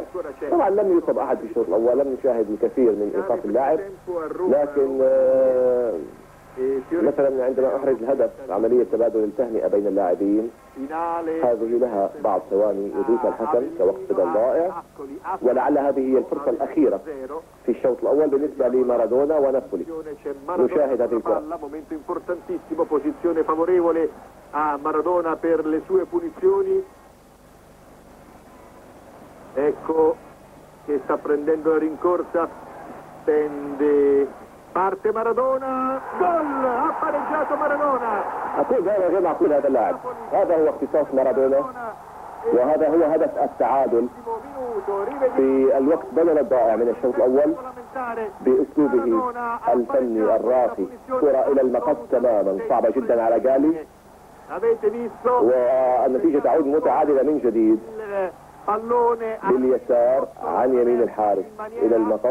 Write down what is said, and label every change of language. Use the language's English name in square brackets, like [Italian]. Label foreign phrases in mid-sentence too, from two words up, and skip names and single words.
[Arabic] طبعا لم يصب أحد في الشوط الأول، لم نشاهد الكثير من إيقاف اللاعب، لكن مثلا عندما أحرز الهدف عملية تبادل التهنئة بين اللاعبين هذه لها بعض ثواني يضيفها الحكم كوقت بدل ضائع، ولعل هذه هي الفرصة الأخيرة في الشوط الأول بالنسبة لمارادونا ونابولي. نشاهد هذه الكرة. [Italian] Momento importantissimo, posizione favorevole a Maradona per le sue punizioni. Ecco che sta prendendo la rincorsa, tende. Parte Maradona، جول، ha pareggiato Maradona. [Arabic] أقول هذا غير معقول، هذا اللاعب هذا هو اختصاص مارادونا وهذا هو هدف التعادل في الوقت بدل الضائع من الشوط الأول بأسلوبه الفني الراقي. كرة إلى المقص تماما صعبة جدا على جالي والنتيجة تعود متعادلة من جديد باليسار عن يمين الحارس إلى المقص.